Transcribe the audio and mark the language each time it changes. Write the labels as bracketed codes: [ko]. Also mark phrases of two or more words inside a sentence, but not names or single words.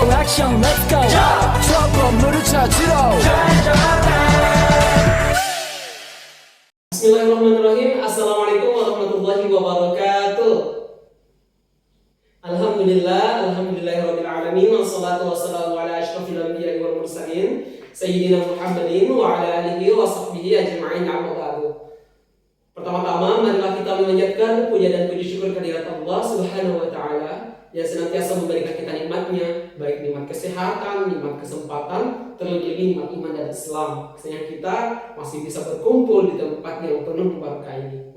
[ko] 액션 [en] let's go [ko] 저 건물을 찾으러 [ar] بسم الله الرحمن الرحيم. السلام عليكم ورحمة الله وبركاته. الحمد لله رب العالمين والصلاة والسلام على أشرف الأنبياء والمرسلين سيدنا محمد وعلى آله وصحبه أجمعين أما بعد. [id] Pertama-tama marilah kita memanjatkan puja dan puji syukur kehadirat Allah [ar] سبحانه وتعالى [id] yang senantiasa memberikan kita nikmatnya, baik nikmat kesehatan, nikmat kesempatan, terlebih nikmat iman dan Islam. Sehingga kita masih bisa berkumpul di tempat yang penuh berkah ini.